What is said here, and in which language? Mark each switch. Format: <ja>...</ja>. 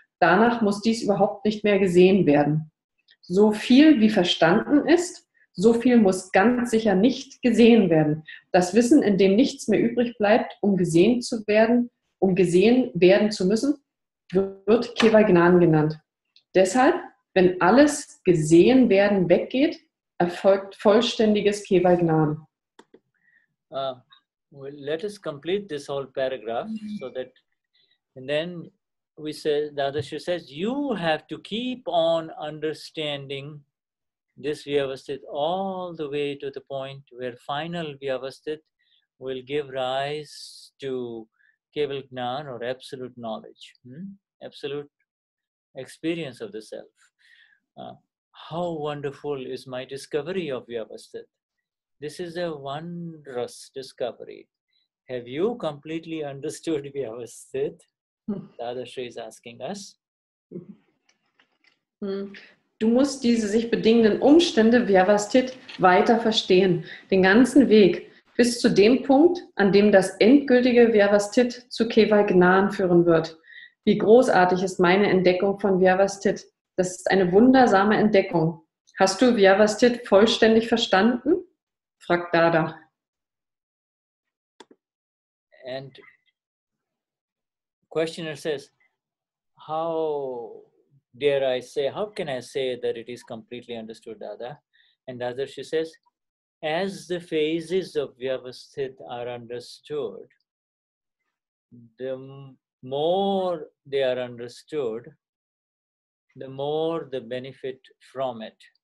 <de>Danach muss dies überhaupt nicht mehr gesehen werden. So viel wie verstanden ist, so viel muss ganz sicher nicht gesehen werden. Das Wissen, in dem nichts mehr übrig bleibt, um gesehen zu werden, um gesehen werden zu müssen, wird Keval Gnan genannt. Deshalb, wenn alles gesehen werden weggeht, erfolgt vollständiges Keval Gnan.</de> <en>Well, let us complete this whole paragraph so that, and then we say, Dadashri says, you have to keep on understanding this Vyavasthit all the way to the point where final Vyavasthit will give rise to Keval Gnan or absolute knowledge, absolute experience of the self. How wonderful is my discovery of Vyavasthit. This is a wondrous discovery. Have you completely understood Vyavasthit? Dadashri is asking us.</en> <de>Du musst diese sich bedingenden Umstände Vyavasthit weiter verstehen, den ganzen Weg, bis zu dem Punkt, an dem das endgültige Vyavasthit zu Keval Gnan führen wird. Wie großartig ist meine Entdeckung von Vyavasthit. Das ist eine wundersame Entdeckung. Hast du Vyavasthit vollständig verstanden? fragt Dada.</de> <en>And questioner says, how dare I say, how can I say that it is completely understood, Dada? And Dadashri says, as the phases of Vyavasthit are understood, the more they are understood, the more the benefit from it.</en>